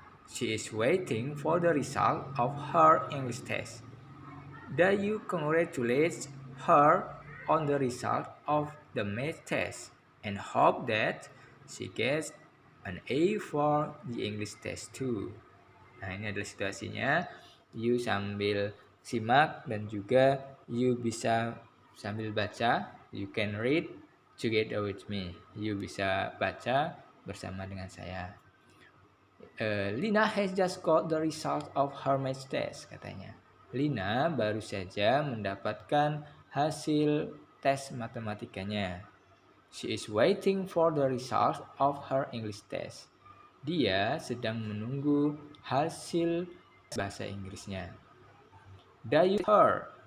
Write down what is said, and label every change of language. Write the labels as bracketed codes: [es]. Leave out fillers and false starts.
[en] She is waiting for the result of her English test. Do you congratulate her on the result of the math test and hope that she gets an A for the English test too? [id] Nah, ini adalah situasinya. You sambil simak dan juga you bisa sambil baca. [en] You can read together with me. [id] You bisa baca bersama dengan saya. [en] Lina has just got the result of her math test, katanya. [id] Lina baru saja mendapatkan hasil tes matematikanya. [en] She is waiting for the result of her English test. [id] Dia sedang menunggu hasil bahasa Inggrisnya. Dayu her.